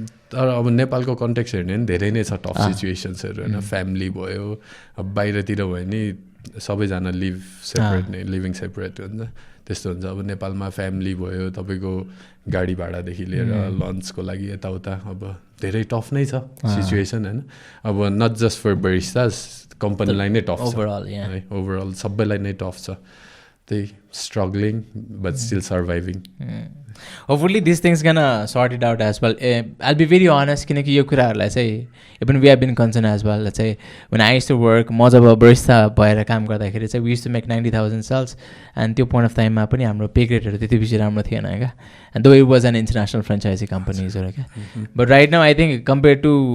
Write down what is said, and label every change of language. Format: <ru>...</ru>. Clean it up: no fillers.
<ne>तर अब नेपालको कन्टेक्स्ट हेर्ने नि धेरै नै छ टफ सिचुएसन्सहरू होइन फ्यामिली भयो अब बाहिरतिर भयो नि सबैजना लिभ सेपरेट नै लिभिङ सेपरेट हुन्छ त्यस्तो हुन्छ अब नेपालमा फ्यामिली भयो तपाईँको गाडी भाडादेखि लिएर लन्चको लागि यताउता अब धेरै टफ नै छ सिचुएसन होइन अब</ne> <en>not just for baristas</en> <ne>कम्पनीलाई नै टफ छ है ओभरअल सबैलाई नै टफ छ त्यही struggling</ne> <en>But still surviving Hopefully these things gonna sort it out as well. I'll be very honest</en> <ne>किनकि यो कुराहरूलाई चाहिँ</ne> <en>even we have been concerned as well. Let's say when I used to work</en> <ne>म जब barista भएर काम गर्दाखेरि चाहिँ</ne> <en>we used to make 90,000 sales and त्यो point of time</en> <ne>मा पनि हाम्रो पे ग्रेडहरू त्यति बेसी राम्रो थिएन क्या</ne> <en>and though it was an international franchisee companies क्या but right now I think compared to</en>